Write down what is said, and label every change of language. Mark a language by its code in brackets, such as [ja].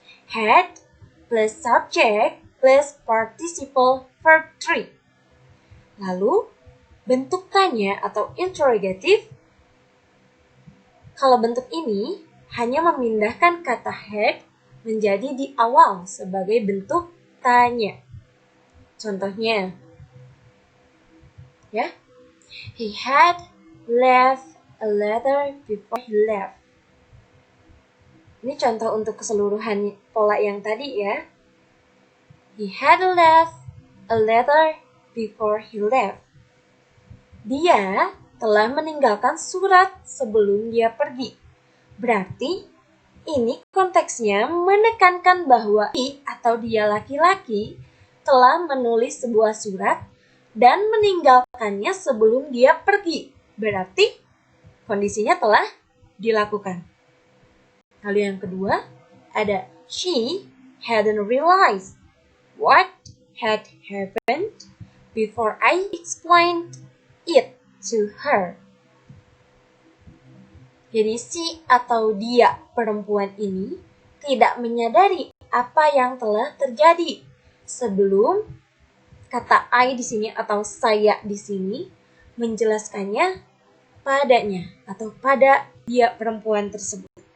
[en] Had plus subject plus participle verb 3. [id] Lalu bentuk tanya atau interrogative, kalau bentuk ini hanya memindahkan kata had menjadi di awal sebagai bentuk tanya. Contohnya, ya, [en] he had left a letter before he left. [id] Ini contoh untuk keseluruhan pola yang tadi ya. [en] He had left a letter before he left. [id] Dia telah meninggalkan surat sebelum dia pergi. Berarti Ini konteksnya menekankan bahwa dia laki-laki telah menulis sebuah surat dan meninggalkannya sebelum dia pergi. Berarti kondisinya telah dilakukan. Lalu yang kedua, ada [en] she hadn't realized what had happened before I explained it to her. [id] Jadi si atau dia perempuan ini tidak menyadari apa yang telah terjadi sebelum kata I di sini atau saya di sini menjelaskannya padanya atau pada dia perempuan tersebut.